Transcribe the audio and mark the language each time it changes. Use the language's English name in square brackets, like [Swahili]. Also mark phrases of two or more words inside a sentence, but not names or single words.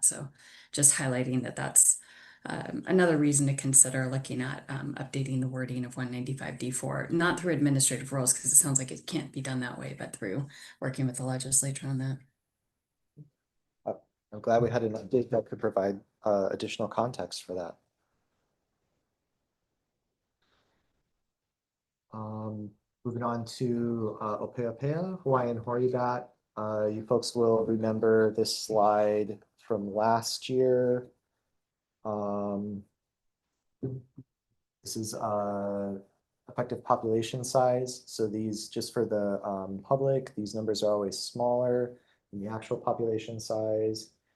[English] So just highlighting that that's another reason to consider looking at updating the wording of 195D4, not through administrative rules, because it sounds like it can't be done that way, but through working with the legislature on that. I'm glad we had an update that could provide additional context for that. Moving on to ʻōpeʻapeʻa, Hawaiian hoary bat. You folks will remember this slide from last year. This is effective population size. So these, just for the public, these numbers are always smaller than the actual population size.